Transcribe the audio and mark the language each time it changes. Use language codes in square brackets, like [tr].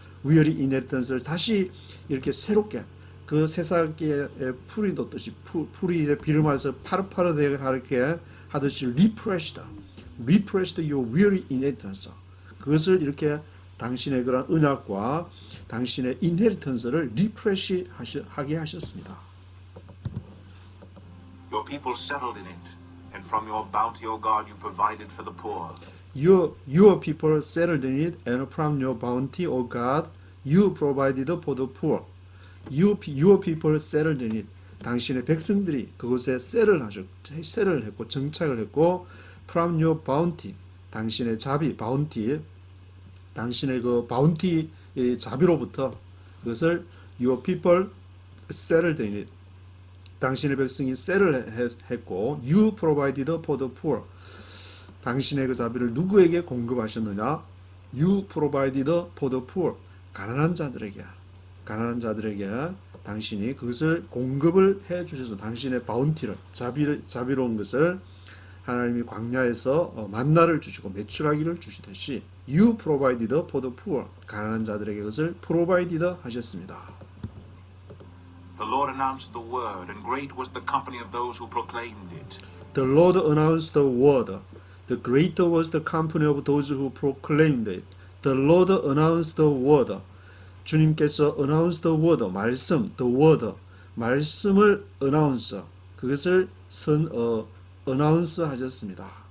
[ko] weary inheritance를 다시 이렇게 새롭게 그 새싹에 풀이 돋듯이 풀이 비를 맞아서 파릇파릇하게 이렇게 하듯이 [en] refreshed your weary inheritance. [ko] 그것을 이렇게 당신의 그런 언약과 당신의 inheritance를 refresh 하게 하셨습니다. [en] Your people settled in it, and from your bounty, O God, you provided for the poor. Your people settled in it, and from your bounty, O God, you provided for the poor. Your people settled in it. [ko] 당신의 백성들이 그곳에 셀을 했고 정착을 했고, [en] from your bounty, [ko] 당신의 자비, bounty, 당신의 그 bounty 자비로부터 그것을 [en] your people settled in it. [ko] 당신의 백성이 셀을 했고, [en] you provided for the poor. [ko] 당신의 그 자비를 누구에게 공급하셨느냐? [en] You provided for the poor. [ko] 가난한 자들에게 당신이 그것을 공급을 해 주셔서 당신의 바운티를 자비로운 것을 하나님이 광야에서 만나를 주시고 메추라기를 주시듯이 [en] you provided for the poor. [ko] 가난한 자들에게 그것을 provided 하셨습니다. [en] The Lord announced the word, and great was the company of those who proclaimed it. The Lord announced the word. The greater was the company of those who proclaimed it. The Lord announced the word. [ko] 주님께서 [en] announce the word, 말씀, the word, 말씀을 announce, [ko] 그것을 announce 하셨습니다.